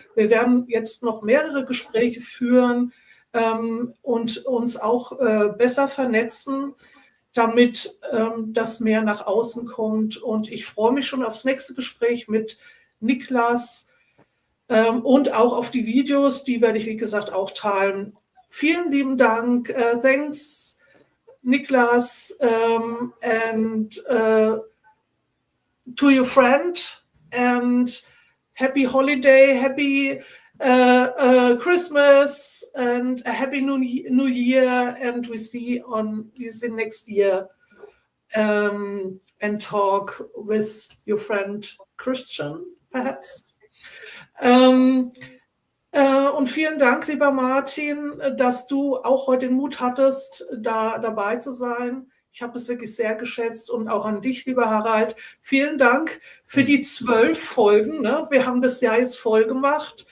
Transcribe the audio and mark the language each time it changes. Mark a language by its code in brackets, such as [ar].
[de] Wir werden jetzt noch mehrere Gespräche führen, und uns auch besser vernetzen, damit das mehr nach außen kommt. Und ich freue mich schon aufs nächste Gespräch mit Nicolas und auch auf die Videos, die werde ich, wie gesagt, auch teilen. Vielen lieben Dank. [en] Thanks, Nicolas, and to your friend, and happy holiday, happy Christmas and a happy new year, and we see next year and talk with your friend Christian, perhaps. [de] Und vielen Dank, lieber Martin, dass du auch heute den Mut hattest, da dabei zu sein. Ich habe es wirklich sehr geschätzt und auch an dich, lieber Harald. Vielen Dank für die 12 Folgen. Ne? Wir haben das Jahr jetzt voll gemacht.